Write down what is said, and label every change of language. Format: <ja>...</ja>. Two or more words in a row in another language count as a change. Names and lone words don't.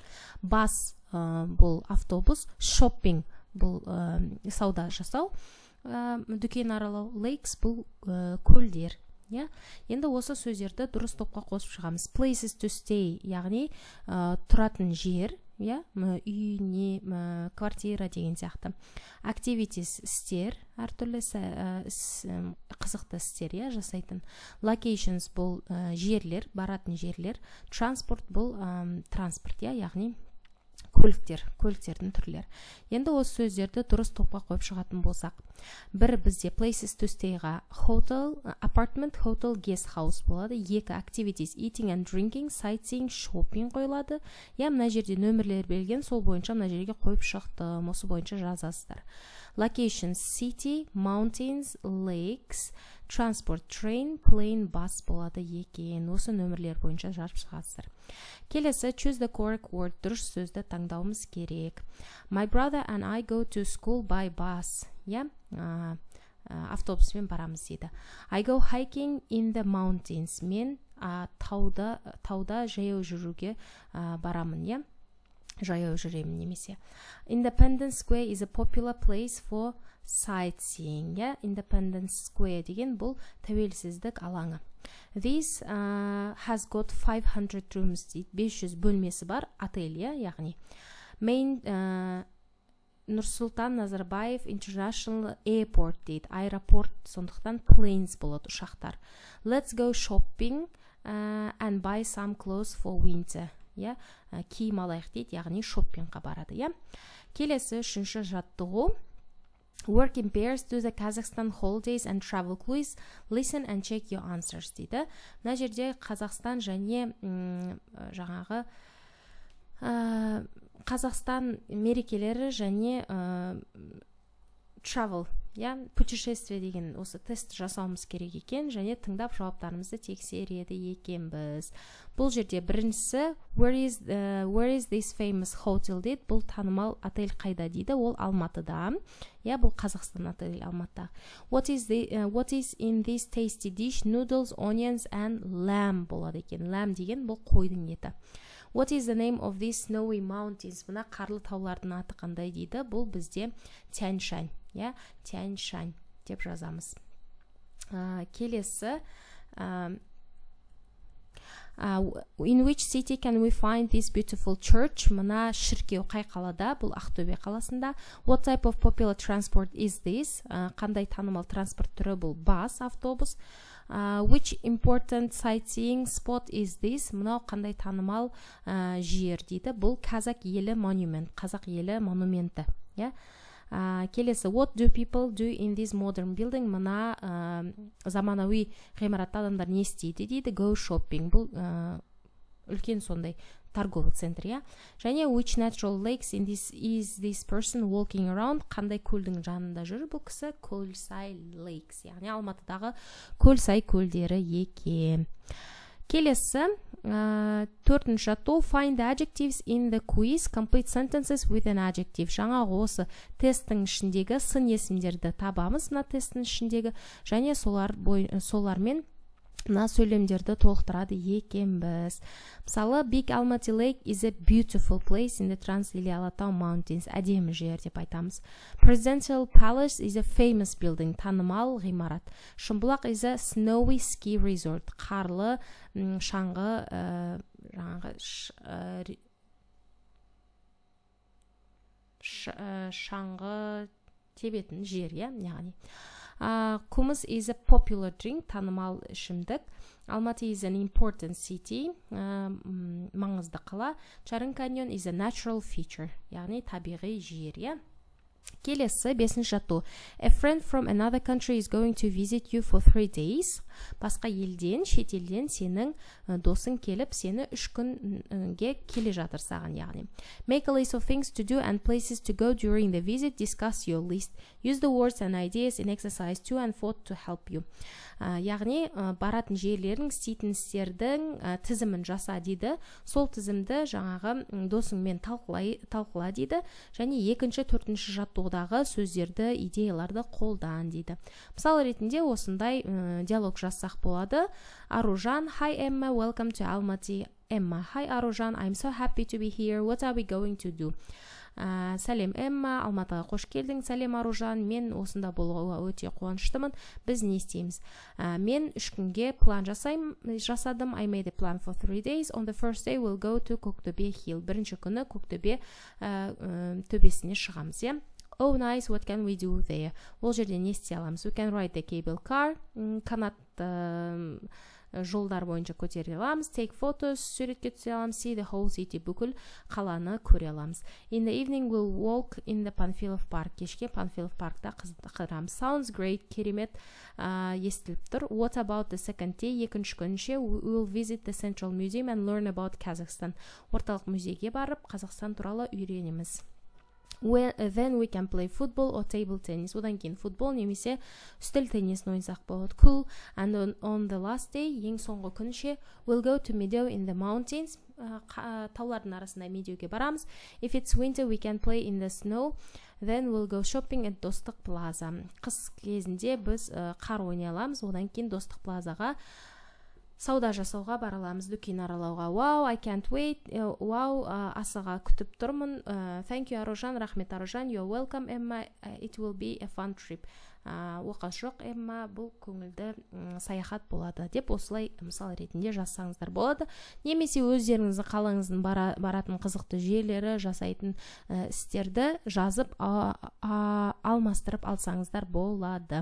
<kk>Бас, бұл автобус, shopping, бұл сауда жасау, дүкен аралау, lakes, бұл көлдер. Енді осы сөздерді дұрыс топқа қосып шығамыз.</kk> <en>Places to stay,</en> <kk>яғни тұратын жер, үй, не, квартира деген сияқты. Activities, істер, әртүрлі қызықты істер, жасайтын. Locations, бұл жерлер, баратын жерлер. Transport, бұл транспорт, яғни көліктердің түрлері. Енді осы сөздерді дұрыс топқа қойып шығатын болсақ. Бір бізде</kk> <en>places to stay-</en> <kk>ға</kk> <en>hotel, apartment, hotel, guest house</en> <kk>болады. Екі</kk> <en>activities, eating and drinking, sightseeing, shopping</en> <kk>қойылады. Мына жерде нөмірлер берілген, сол бойынша мына жерге қойып шықтым. Осы бойынша жазасыздар.</kk> <en>Locations, city, mountains, lakes, transport, train, plane, bus</en> <kk>болады екен. Осы нөмірлер бойынша жазып шығасыздар. Келесі,</kk> <en>choose the correct word,</en> <kk>дұрыс сөзді таңдауымыз керек.</kk> <en>My brother and I go to school by bus.</en> <kk>Автобуспен барамыз дейді.</kk> <en>I go hiking in the mountains.</en> <kk>Мен тауда жаяу жүруге барамын, жаяу жүремін немесе.</kk> <en>Independence Square is a popular place for sightseeing.</en> <kk>Independence Square деген бұл тәуелсіздік алаңы.</kk> <en>This has got 500 rooms дейді.</en> <kk>500 бөлмесі бар отель, яғни. Main Нұрсұлтан Назарбаев International Airport дейді. Аэропорт, сондықтан planes болады, ұшақтар.</kk> <en>Let's go shopping and buy some clothes for winter.</en> <kk>Киім алайық дейді, яғни шоппингқа барады. Келесі, үшінші жаттығу.</kk> <en>Work in pairs to the Kazakhstan holidays and travel quiz. Listen and check your answers дейді.</en> <kk>Мына жерде Қазақстан және жаңағы Қазақстан мерекелері және travel, путешествие деген осы тест жасауымыз керек екен, және тыңдап жауаптарымызды тексереді екенбіз. Бұл жерде біріншісі</kk> <en>where is this famous hotel дейді.</en> <kk>Бұл танымал отель қайда дейді. Ол Алматыда. Бұл Қазақстан отель Алматыда.</kk> <en>What is in this tasty dish? Noodles, onions and lamb</en> <kk>болады екен. Lamb деген бұл қойдың еті.</kk> <en>What is the name of these snowy mountains?</en> <kk>Мына қарлы таулардың аты қандай дейді. Бұл бізде Тянь-Шань. Тянь-Шань деп жазамыз. Келесі.</kk> <en>In which city can we find this beautiful church?</en> <kk>Мына шіркеу қай қалада? Бұл Ақтөбе қаласында.</kk> <en>What type of popular transport is this?</en> <kk>Қандай танымал транспорт түрі? Бұл бас, автобус.</kk> <en>Which important sightseeing spot is this?</en> <kk>Мынау қандай танымал жер дейді. Бұл Қазақ елі монумент, қазақ елі монументі. Келесі,</kk> <en>what do people do in this modern building?</en> <kk>Мына заманауи ғимаратта адамдар не істейді дейді.</kk> <en>Go shopping.</en> <kk>Бұл үлкен сондай</kk> <ru>торговый центр,</ru> <en>және which natural lakes is this person walking around?</en> <kk>Қандай көлдің жанында жүр бұл кісі? Көлсай lakes, яғни Алматыдағы Көлсай көлдері екен. Келесі, төртінші жаттығу.</kk> <en>Find the adjectives in the quiz. Complete sentences with an adjective.</en> <kk>Жаңағы осы тесттің ішіндегі сын есімдерді табамыз, мына тесттің ішіндегі, және солармен мына сөйлемдерді толықтырады екенбіз. Мысалы,</kk> <en>Big Almaty Lake is a beautiful place in the Trans или Алатау Mountains.</en> <kk>Әдемі жер деп айтамыз.</kk> <en>Presidential Palace is a famous building.</en> <kk>Танымал ғимарат.</kk> <en>Шымбұлақ is a snowy ski resort.</en> <kk>Қарлы шаңғы шаңғы тебетін жер, яғни.</kk> <en>Kumuz is a popular drink,</en> <kk>танымал ішімдік.</kk> <en>Almaty is an important city,</en> <kk>маңызды қала.</kk> <en>Charan Canyon is a natural feature,</en> <kk>яғни табиғи жер, Келесі, 5-ші жатту.</kk> <en>A friend from another country is going to visit you for 3 days.</en> <kk>Басқа елден, шетелден сенің досың келіп, сені 3 күнге келе жатыр саған, яғни.</kk> <en>Make a list of things to do and places to go during the visit. Discuss your list. Use the words and ideas in exercise 2 and 4 to help you.</en> <kk>Яғни, баратын жерлерің, істейтін істердің тізімін жаса дейді. Сол тізімді жаңағы досыңмен талқыла дейді. Және 2-ші, 4-ші жаттығудағы сөздерді, идеяларды қолдан дейді. Мысал ретінде осындай диалог жазсақ болады. Аружан,</kk> <en>hi Emma, welcome to Almaty. Emma, hi Аружан, I'm so happy to be here. What are we going to do?</en> <kk>Сәлем Эмма, Алматыға қош келдің. Сәлем Аружан, мен осында болуға өте қуаныштымын. Біз не істейміз? Мен 3 күнге план жасадым.</kk> <en>I made a plan for 3 days. On the first day we'll go to Көктөбе Hill.</en> <kk>Бірінші күні Көктөбе төбесіне шығамыз,</kk> <en>Oh nice, what can we do there?</en> <kk>Ол жерде не істей аламыз?</kk> <en>We can ride the cable car.</en> <kk>Канат жолдар бойынша көтере аламыз.</kk> <en>Take photos,</en> <kk>суретке түсе аламыз.</kk> <en>See the whole city,</en> <kk>бүкіл қаланы көре аламыз.</kk> <en>In the evening we'll walk in the Панфилов парк.</en> <kk>Кешке Панфилов паркта қыдырамыз.</kk> <en>Sounds great,</en> <kk>керемет естіліп тұр.</kk> <en>What about the second day?</en> <kk>2-ші күнше</kk> <en>we'll visit the Central Museum and learn about Kazakhstan.</en> <kk>Орталық музейге барып, Қазақстан туралы үйренеміз.</kk> <en>Then we can play football or table tennis.</en> <kk>Одан кейін футбол немесе үстел теннисін ойнасақ болады.</kk> <en>Cool. And on the last day,</en> <kk>ең соңғы күнше,</kk> <en>we'll go to meadow in the mountains.</en> <kk>Таулардың арасында медеуге барамыз.</kk> <en>If it's winter, we can play in the snow. Then we'll go shopping at Достық Plaza.</en> <kk>Қыс кезінде біз қар ойнай аламыз. Одан кейін Достық Плазаға сауда жасауға бараламыз, дүкен аралауға.</kk> <en>Wow, I can't wait.</en> <kk>Wow, асыға күтіп тұрмын.</kk> <en>Thank you,</en> <kk>Аружан. Рахмет, Аружан.</kk> <en>You're welcome, Emma. It will be a fun trip.</en> <kk>Оқас жоқ, Emma. Бұл көңілді саяхат болады. Деп осылай мысал ретінде жазсаңыздар болады. Немесе өздеріңіздің қалаңыздың баратын қызықты жерлері, жасайтын істерді жазып алмастырып алсаңыздар болады.</kk>